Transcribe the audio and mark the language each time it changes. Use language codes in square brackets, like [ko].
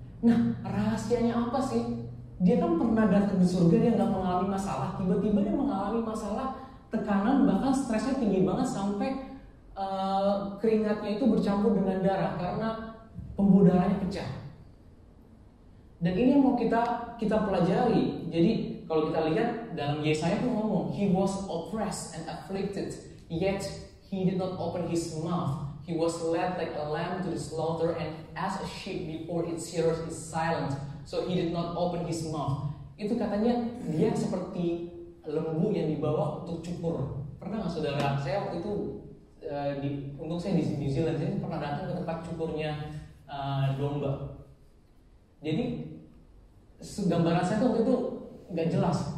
[id] Nah, rahasianya apa sih? Dia kan pernah datang di surga, dia nggak mengalami masalah. Tiba-tiba dia mengalami masalah, tekanan, bahkan stresnya tinggi banget sampai keringatnya itu bercampur dengan darah karena pembuluh darahnya pecah. Dan ini yang mau kita pelajari. Jadi kalau kita lihat dalam Yesaya itu ngomong, [en] he was oppressed and afflicted, yet he did not open his mouth. He was led like a lamb to the slaughter, and as a sheep before its shearers is silent, so he did not open his mouth. [id] Itu katanya dia seperti lembu yang dibawa untuk cukur. Pernah nggak saudara? Saya waktu itu untuk saya di New Zealand, saya pernah datang ke tempat cukurnya domba. Jadi gambaran saya waktu itu nggak jelas.